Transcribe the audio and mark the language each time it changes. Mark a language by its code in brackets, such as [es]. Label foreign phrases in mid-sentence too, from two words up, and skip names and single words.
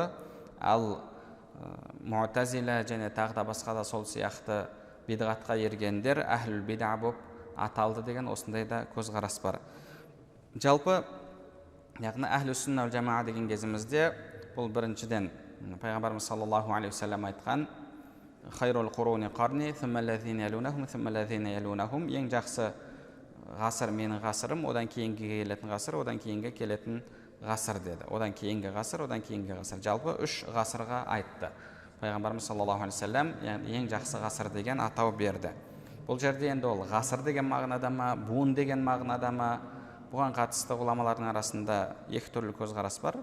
[kk] Ал муътазила және тағы да басқа да сол сияқты бидғатқа ергендер [ar] أهل البدع [kk] болып аталды деген осындай да көзқарас бар. Жалпы яғни [ar] أهل السنة والجماعة [kk] деген кезімізде бұл біріншіден пайғамбарымыз [ar] صلى الله عليه وسلم [kk] айтқан [ar] خير القرون قرني, ثم الذين يلونهم، ثم الذين يلونهم, [kk] ең жақсы ғасыр менің ғасырым, одан кейінгі келетін ғасыр, одан кейінгі келетін ғасыр деді. Одан кейінгі ғасыр, одан кейінгі ғасыр. Жалпы 3 ғасырға айтты. Пайғамбарымыз [ar] صلى الله عليه وسلم [kk] ең жақсы ғасыр деген атау берді. Бұл жерде енді ол ғасыр деген мағынада ма, буын деген мағынада ма, бұған қатысты ғұламалардың арасында екі түрлі көзқарас бар.